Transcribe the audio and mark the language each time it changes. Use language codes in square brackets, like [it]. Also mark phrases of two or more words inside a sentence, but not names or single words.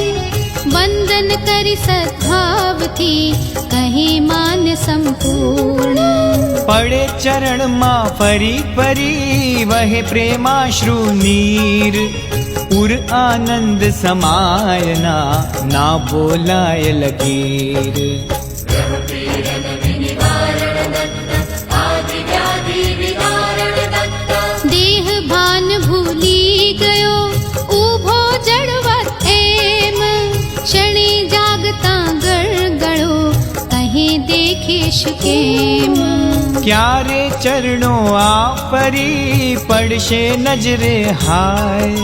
[gu] વંદન કરી સદ્ભાવથી કહે માન્ય સંપૂર્ણ. પડે ચરણમાં ફરી ફરી વહે પ્રેમાશ્રુ નીર. ઉર આનંદ સમાયના ના બોલાય લગીર. [sa] पीडन विनिवारण दत्त आदि व्याधि विदारण दत्त [gu] દેહ ભાન ભૂલી ગયો ઊભો જડવત એમ. ક્ષણે જાગતા ગળગળો કહે દેખીશ કેમ. ક્યારે ચરણો આ ફરી પડશે નજરે હાય.